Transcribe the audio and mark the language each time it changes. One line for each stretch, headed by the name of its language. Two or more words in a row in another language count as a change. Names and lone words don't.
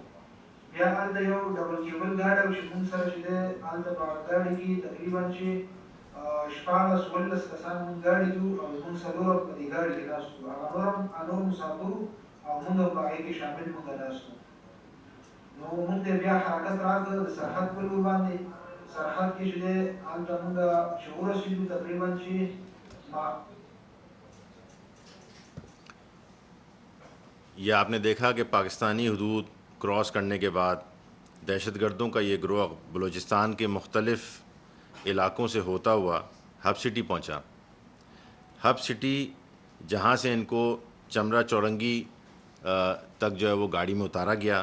Pashto: بیا هلته یو ډبل کیبل ګاډی و چې موږ سره چې دی هلته په هغه ګاډي کې تقریبا چې 14-15 کسان موږ ګاډي کې او موږ څلور په دې ګاډي کې ناست وو. هغه نور مسافر او موږ په هغې کې شامل موږ ناست وو. نو موږ ته بیا حرکت راکړ د سرحد په لور باندې. سرحد کې چې دی هلته موږ چې ورسېدو تقریبا چې
Urdu: یہ آپ نے دیکھا کہ پاکستانی حدود کراس کرنے کے بعد دہشت گردوں کا یہ گروہ بلوچستان کے مختلف علاقوں سے ہوتا ہوا ہب سٹی پہنچا. ہب سٹی جہاں سے ان کو چمرا چورنگی تک جو ہے وہ گاڑی میں اتارا گیا.